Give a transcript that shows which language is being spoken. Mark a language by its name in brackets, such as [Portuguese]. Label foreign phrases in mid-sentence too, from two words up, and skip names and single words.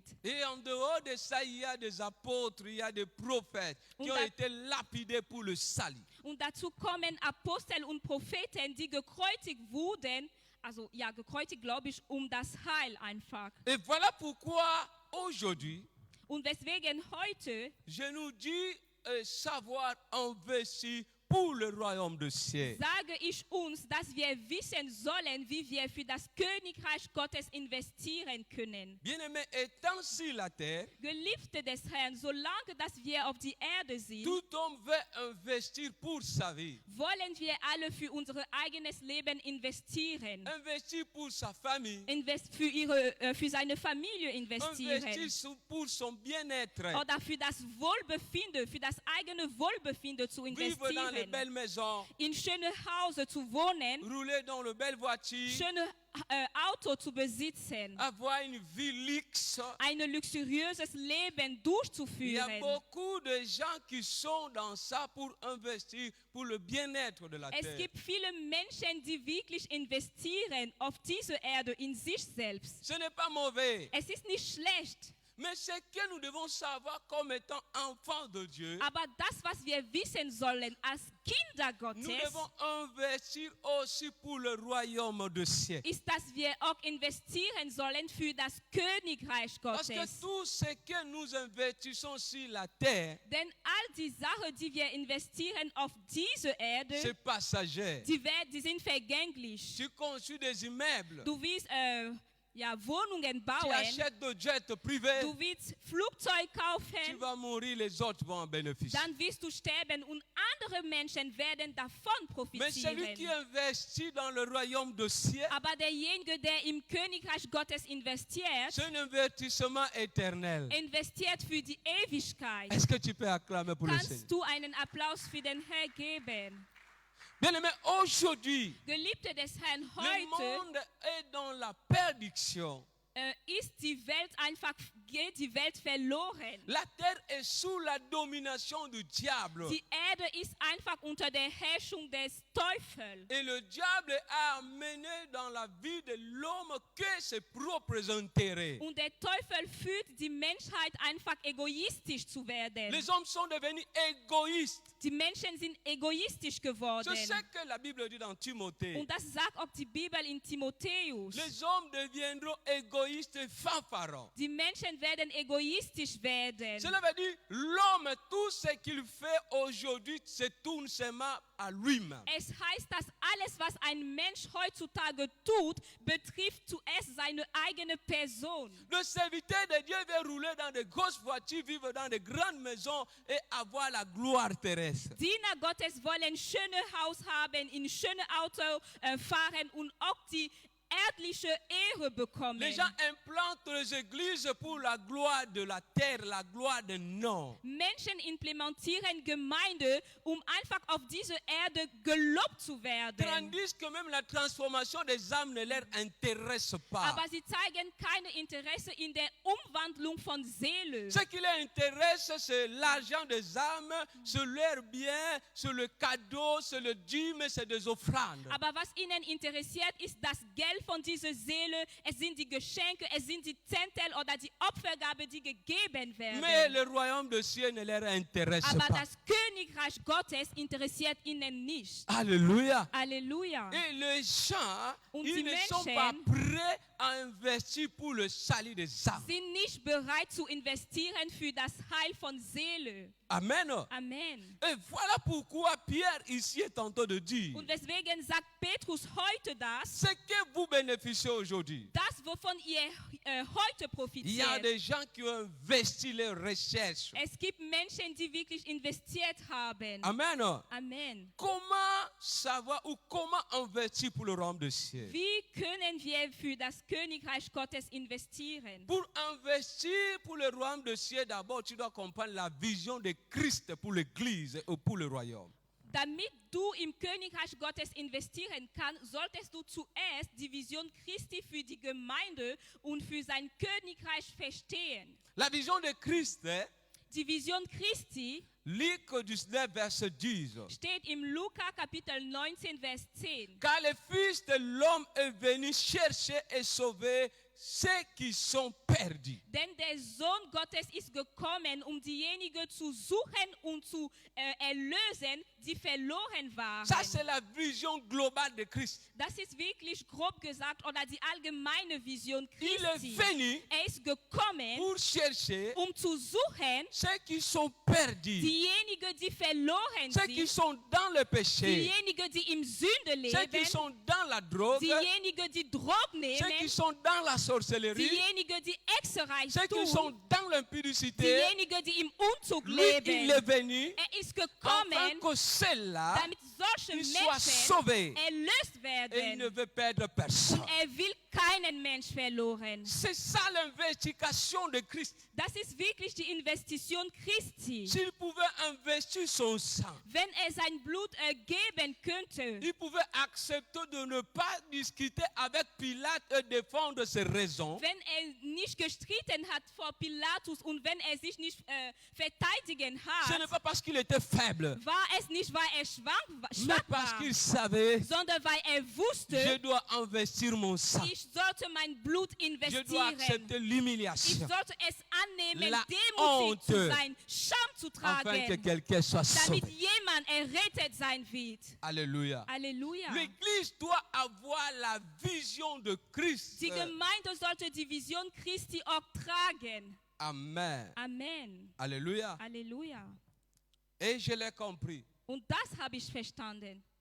[French] Et en dehors de ça, il y a des apôtres, il y a des prophètes qui ont été lapidés pour le salut. [German] Und dazu kommen Apostel und Propheten, die gekreuzigt wurden, also ja, gekreuzigt, glaube ich, um das Heil einfach. [French] Et voilà pourquoi aujourd'hui, [German] Und weswegen heute [French] je nous dis savoir investir pour le royaume de ciel. [German] sage ich uns, dass wir wissen sollen, wie wir für das Königreich Gottes investieren können. [French] Bien-aimés, étant sur la terre, [German] Geliebte des Herrn, solange dass wir auf die Erde sind, [French] tout homme veut investir pour sa vie, [German] wollen wir alle für unser eigenes Leben investieren. [French] investir pour sa famille, [German] Für seine Familie investieren. [French] investir pour son bien-être, [German] Oder für das Wohlbefinden, für das eigene Wohlbefinden zu [French] vivre dans les [German] investieren. [French] belles maisons, [German] In schöne Hause zu wohnen, [French] rouler dans les belles voitures, [German] schöne Auto zu besitzen, [French] avoir une vie luxe. [German] ein luxuriöses Leben [French] Il y a [German] durchzuführen. [French] beaucoup de gens qui sont dans ça pour investir pour le bien-être de la [German] Es [French] terre. [German] gibt viele Menschen, die wirklich investieren auf diese Erde in sich selbst. [French] Ce n'est pas mauvais. [German] Es ist nicht schlecht, [French] Mais ce que nous devons savoir comme étant enfants de Dieu, [German] aber das, was wir wissen sollen als Kinder [French] nous [German] Gottes, [French] devons investir aussi pour le royaume de ciel. [German] ist, dass wir auch investieren sollen für das Königreich [French] Parce que [German] Gottes. [French] tout ce que nous investissons sur la terre, [German] Denn all die Sachen, die wir investieren auf diese Erde, [French] c'est passager. [German] die sind vergänglich. [French] Tu construis des immeubles, [German] Du willst Wohnungen [French] tu [German] bauen, [French] achètes des jets privés, [German] du willst Flugzeug [French] tu [German] kaufen, [French] vas mourir, les autres vont en bénéficier. [German] dann wirst du sterben und andere Menschen werden davon [French] Mais celui qui [German] profitieren. [French] investit dans le royaume de ciel, [German] Aber derjenige, der im Königreich Gottes investiert, [French] c'est un investissement éternel. [German] investiert für die Ewigkeit. [French] Est-ce que tu peux acclamer pour le Seigneur? [German] Kannst du einen Applaus für den Herrn geben? [French] Bien-aimé, aujourd'hui, [German] Geliebte des Herrn, [French] le [German] heute [French] monde est dans la perdition. [German] geht die Welt verloren. [French] La terre est sous la domination du diable. [German] Die Erde ist einfach unter der Herrschung des Teufels. [French] Et le diable a amené dans la vie de l'homme que ses propres intérêts. [German] Und der Teufel führt die Menschheit einfach egoistisch zu werden. [French] Les hommes sont devenus égoïstes. [German] Die Menschen sind egoistisch geworden. [French] C'est ce que la Bible dit dans Timothée. [German] Und das sagt auch die Bibel in Timotheus. [French] Les hommes deviendront égoïstes égoïstes et fanfarons. [German] Die Menschen werden egoistisch werden. [French] Cela veut dire l'homme, tout ce qu'il fait aujourd'hui, se tourne seulement à lui-même. [German] Es heißt, dass alles, was ein Mensch heutzutage tut, betrifft zuerst seine eigene Person. [French] Le serviteur de Dieu veut rouler dans de grosses voitures, vivre dans de grandes maisons et avoir la gloire terrestre. [German] Diener Gottes wollen schöne Haus haben, in schöne Auto fahren und auch die erdliche Ehre bekommen. [French] Les gens implantent les églises pour la gloire de la terre, la gloire de nom. [German] Menschen implementieren Gemeinde, einfach auf dieser Erde gelobt zu werden. [French] Tandis que même la transformation des âmes ne leur intéresse pas. [German] Aber sie zeigen keine Interesse in der Umwandlung von Seele. [French] Ce qui les intéresse, c'est l'argent des âmes, c'est leur bien, c'est le cadeau, c'est le dîme, c'est des offrandes. [German] Aber was ihnen interessiert, ist das Geld von dieser Seele, es sind die Geschenke, es sind die Zehntel oder die Opfergabe, die gegeben werden. [French] Mais le royaume de cieux ne leur intéresse [German] Aber [French] pas. [German] das Königreich Gottes interessiert ihnen nicht. [French] Alléluia. [German] Halleluja. [French] Et les gens, [German] Und [French] ils [German] die [French] ne sont [German] Menschen [French] pas prêts à investir pour le salut des âmes. [German] sind nicht bereit zu investieren für das Heil von Seele. [French] Amen. [German] Amen. [French] Et voilà pourquoi Pierre ici est en train de dire [German] Und weswegen sagt Petrus heute das, [French] ce que vous bénéficiez aujourd'hui. [German] das, wovon ihr heute [French] Il y a [German] profitiert. [French] des gens qui ont investi leurs recherches. [German] Es gibt Menschen, die wirklich investiert haben. [French] Amen. [German] Amen. [French] Comment savoir ou comment investir pour le royaume de cieux? [German] Wie können wir für das Königreich Gottes investieren? [French] Pour investir pour le royaume de cieux, d'abord, tu dois comprendre la vision de Christ pour l'église ou pour le royaume. [German] Damit du im Königreich Gottes investieren kannst, solltest du zuerst die Vision Christi für die Gemeinde und für sein Königreich verstehen. [French] La vision de Christ, [German] Die Vision Christi [French] Luc 19, verset 10. [German] steht im Lukas Kapitel 19, Vers 10. [French] Car le Fils de l'homme est venu chercher et sauver ceux qui sont perdus. [German] Denn der Sohn Gottes ist gekommen, diejenigen zu suchen und zu erlösen, die verloren waren. [French] Ça, c'est la vision globale de Christ. [German] Das ist wirklich grob gesagt oder die allgemeine Vision [French] Il est [German] Christi. [French] venu [German] Ist gekommen, [French] pour chercher [German] zu suchen, [French] ceux qui sont perdus, [German] diejenigen, die verloren [French] ceux qui [German] sind, [French] sont dans le péché, [German] diejenigen, die im Sünde [French] ceux qui [German] leben, [French] sont dans la drogue, [German] diejenigen, die Drogen [French] ceux qui [German] nehmen, [French] sont dans la sorcellerie, [German] diejenigen, die Hexerei [French] ceux qui [German] tun, [French] sont dans l'impudicité. [German] diejenigen, die im Unzug [French] Lui, il [German] leben. [French] est venu [German] Ist [French] afin [German] gekommen, [French] que ceux-là [German] damit solche [French] ils soient [German] Menschen [French] sauvés. [German] erlöst [French] Et il ne [German] werden. [French] veut perdre personne. [German] Will keinen Mensch verloren. [French] C'est ça l'investigation de Christ. [German] Das ist wirklich die Investition Christi. [French] S'il pouvait investir son sang, [German] Wenn sein Blut geben könnte, [French] il pouvait accepter de ne pas discuter avec Pilate et défendre ses raisons. [German] wenn nicht gestritten hat vor Pilatus und wenn sich nicht verteidigen [French] Ce [German] hat, [French] n'est pas parce qu'il était faible, [German] war es nicht, weil schwach [French] mais parce [German] war, [French] qu'il savait, [German] sondern weil [French] je [German] wusste, [French] dois investir mon sang. [German] ich sollte mein Blut [French] Je dois [German] investieren. [French] accepter [German] Ich [French] l'humiliation [German] sollte es annehmen, [French] La [German] demütig zu [French] honte. [German] sein, Scham zu [French] afin que [German] tragen, [French] quelqu'un soit [German] damit [French] sauvé. [German] jemand errettet sein wird. [French] Alléluia. [German] Halleluja. [French] L'Église doit avoir la vision de Christ. [German] Die Gemeinde sollte die Vision Christi auch tragen. [French] Amen. [German] Amen. [French] Alléluia. [German] Halleluja. [French] Et je l'ai compris. [German] Und das habe ich verstanden.